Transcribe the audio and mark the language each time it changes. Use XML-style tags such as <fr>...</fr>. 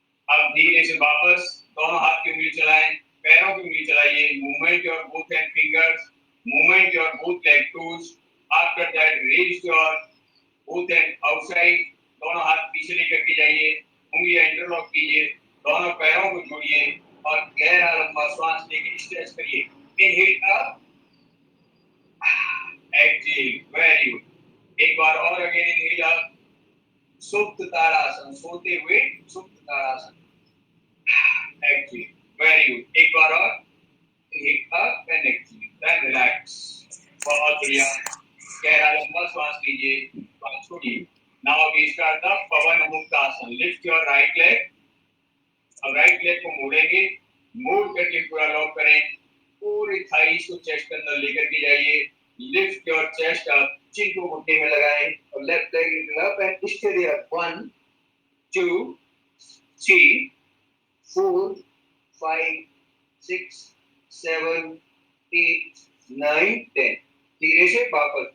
<hi>अब धीरे से वापस दोनों हाथ की उंगली चलाएं, पैरों की उंगली चलाइए.</hi> <en>Movement your both hand fingers. Movement your both leg toes. After that, raise your both hand outside.</en> <hi>दोनों हाथ पीछे लेकर के जाइए. उंगलियां इंटरलॉक कीजिए. दोनों पैरों को जोड़िए और गहरा लंबा श्वास लेकर स्ट्रेच करिए.</hi> <en>Inhale up. Exhale. Very good.</en> <hi>एक बार और</hi> <en>Again inhale up.</en> <hi>सुप्त ताड़ासन, सोते हुए सुप्त ताड़ासन.</hi> <en>Exhale. Very good.</en> <hi>एक बार और.</hi> <en>Inhale up and exhale. Then relax.</en> <hi>बहुत बढ़िया. गहरा लंबा श्वास लीजिए, श्वास छोड़िए.</hi> <en>Now we start the pawan muktasana. Lift your right leg.</en> <hi>अब राइट लेग को मोड़ेंगे, मोड़ करके पूरा लॉक करें. पूरी थाइस को चेस्ट के अंदर लेकर के जाइए.</hi> <en>Lift your chest up.</en> <hi>चिन को घुटने में लगाएं और</hi> <en>Left leg up and stay there.</en> <hi>1 2 3 4 5 6 7 8 9 10. धीरे से वापस.</hi>